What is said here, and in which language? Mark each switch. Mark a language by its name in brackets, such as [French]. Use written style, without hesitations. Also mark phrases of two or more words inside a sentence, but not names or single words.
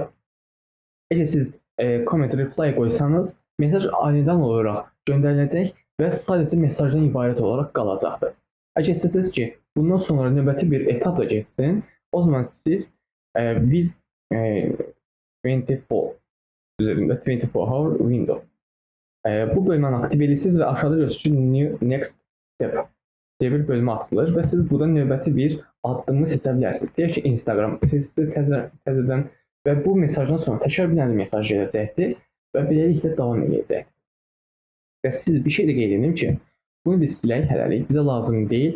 [Azerbaijani] Əgər siz comment reply qoysanız, mesaj anidən olaraq göndəriləcək və sadəcə mesajdan ibarət olaraq qalacaqdır. Əgər istəsəniz ki, bundan sonra növbəti bir etapla geçsin, o zaman siz biz 24 üzərində [English] 24 hour window [Azerbaijani] bu bölməni aktiv edirsiniz və aşağıda görürsünüz ki, [English] new next step [Azerbaijani] deyə bir bölmə açılır və siz burada növbəti bir addımı seçə bilərsiniz. Deyək ki, Instagram, siz təzədən və bu mesajdan sonra təkrar bir dənə mesaj gələcəkdir və beləliklə davam edəcək. Və siz bir şey də qeyd edim ki, bunu biz silək hələlik, bizə lazım deyil.